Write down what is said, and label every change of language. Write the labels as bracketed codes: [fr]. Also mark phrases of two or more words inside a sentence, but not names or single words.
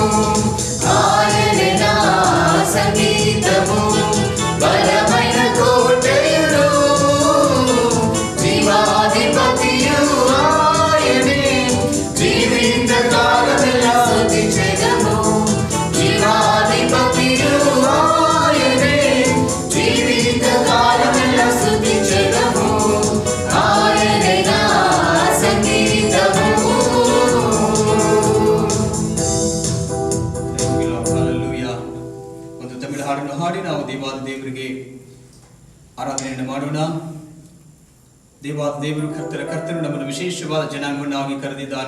[te] ఆయనే నా సంగీతము, బలమైన కోటయుడు, జీవాధిపతియు ఆయనే, జీవిత కాలమెల్లా స్తుతించెదము. జీవాధిపతియు ఆయనే, జీవిత కాలమెల్లా స్తుతించెదము. ఆయనే నా సంగీతము. [kn] ಹಲ್ಲೆಲೂಯಾ. ಒಂದು ತಮಿಳು ಹಾಡನ್ನು ಹಾಡಿ ನಾವು ದೇವಾದ ದೇವರಿಗೆ ಆರಾಧನೆಯನ್ನು ಮಾಡೋಣ. ದೇವಾದ ದೇವರು ಕರ್ತನು ನಮ್ಮನ್ನು ವಿಶೇಷವಾದ ಜನಾಂಗವನ್ನಾಗಿ ಕರೆದಿದ್ದಾನೆ.